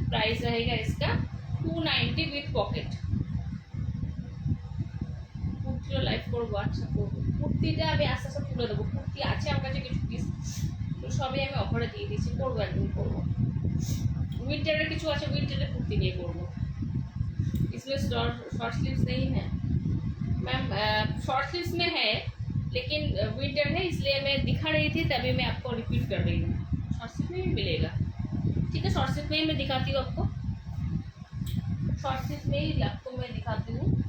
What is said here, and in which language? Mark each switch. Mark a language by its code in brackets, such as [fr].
[hi] Price रहेगा इसका 290 with pocket. [bn] কুর্তিও live করবো, আচ্ছা করবো। কুর্তিটা আমি আস্তে আস্তে তুলে দেবো, কুর্তি আছে আমার কাছে কিছু পিস, তো সবই আমি অফারে দিয়ে দিচ্ছি, করবো একদিন করবো। উইন্টারের কিছু আছে, উইন্টারের কুর্তি নিয়ে করবো। [hi] इसमें शॉर्ट स्लीव्स नहीं है मैम, शॉर्ट स्लीव्स में है लेकिन विंटर है, इसलिए मैं दिखा रही थी, तभी मैं आपको रिपीट कर रही हूँ। शॉर्ट स्लीव में भी मिलेगा। ठीक है, शॉर्ट स्लीव में ही मैं दिखाती हूँ आपको, शॉर्ट स्लीव में ही आपको मैं दिखाती हूँ।